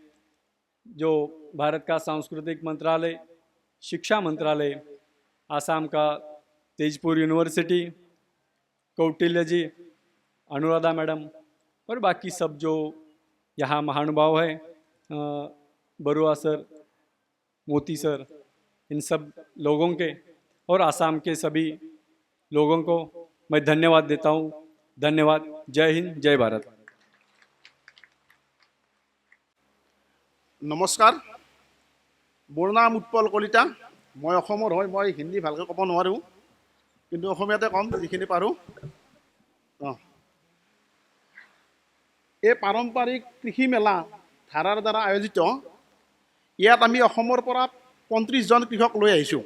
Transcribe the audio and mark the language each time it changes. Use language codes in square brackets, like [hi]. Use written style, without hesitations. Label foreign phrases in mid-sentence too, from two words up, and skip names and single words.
[hi] जो भारत का सांस्कृतिक मंत्रालय, शिक्षा मंत्रालय, आसाम का तेजपुर यूनिवर्सिटी, कौटिल्य जी, अनुराधा मैडम और बाकी सब जो यहाँ महानुभाव है, बरुआ सर, मोती सर, इन सब लोगों के और आसाम के सभी लोगों को मैं धन्यवाद देता हूँ। धन्यवाद। जय हिंद, जय भारत। [as] নমস্কাৰ, মোৰ নাম উৎপল কলিতা। মই অসমৰ হয়, মই হিন্দী ভালকৈ ক'ব নোৱাৰোঁ, কিন্তু অসমীয়াতে ক'ম যিখিনি পাৰোঁ। এই পাৰম্পৰিক কৃষি মেলা ধাৰাৰ দ্বাৰা আয়োজিত, ইয়াত আমি অসমৰ পৰা 35জন কৃষক লৈ আহিছোঁ।